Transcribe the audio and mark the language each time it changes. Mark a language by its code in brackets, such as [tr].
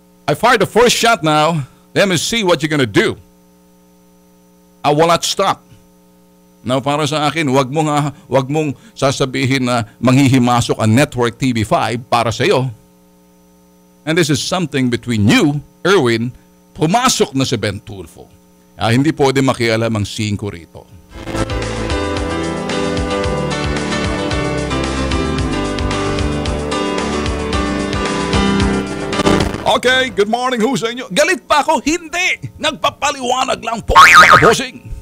[en] I fired the first shot now. Let me see what you're gonna do. I will not stop. [tl] Now, para sa akin, wag mong sasabihin na manghihimasok ang Network TV5 para sa iyo. [en] And this is something between you, Erwin, [tl] pumasok na si Ben Tulfo. Hindi pwede makialam ang 5 rito. [en] Okay, good morning [tl] ho sa inyo. Galit pa ako? Hindi! Nagpapaliwanag lang po, mga bossing.